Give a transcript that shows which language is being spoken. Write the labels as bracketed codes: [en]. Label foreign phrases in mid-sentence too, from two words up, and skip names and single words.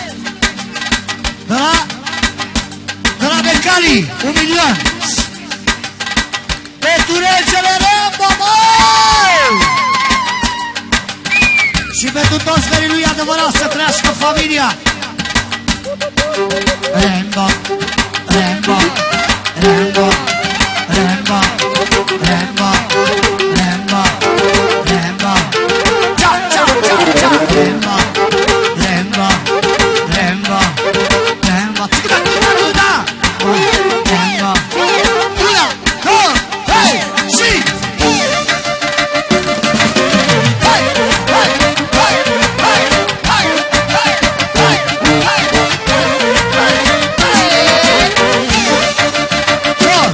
[ro] De la Becali, 1 milion. Pentru regele Rembo, măi! Și pentru toți verii lui adevărat să trăiască familia. Rembo, Rembo, Rembo, Rembo, Rembo, Rembo, Rembo. [it] Ciao, ciao, ciao, ciao. [ro] Rembo, Rembo, Rembo, Rembo. Da! Rembo. Una, două, trei, și... Hai, hai, hai, hai, hai, hai, hai, hai, hai, hai.